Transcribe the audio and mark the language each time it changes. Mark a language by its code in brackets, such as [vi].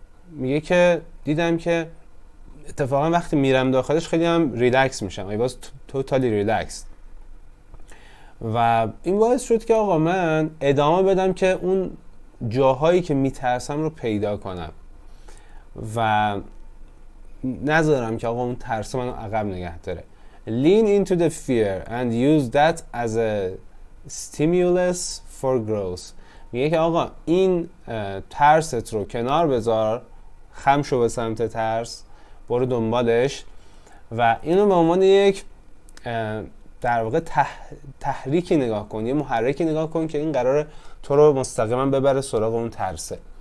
[fa] میگه که دیدم که اتفاقا وقتی میرم داخلش خیلی هم ریلکس میشم. [en] I was totally relaxed [fa] و این باعث شد که آقا من ادامه بدم که اون جاهایی که میترسم رو پیدا کنم و نذارم که آقا اون ترس منو عقب نگه داره. [en] Lean into the fear and use that as a stimulus for growth. [fa] میگه که آقا این ترست رو کنار بذار، خم شو به سمت ترس، برو دنبالش و اینو به عنوان یک در واقع تحریکی نگاه کن، یه محرکی نگاه کن که این قراره تو رو مستقیما ببره سراغ اون ترسه.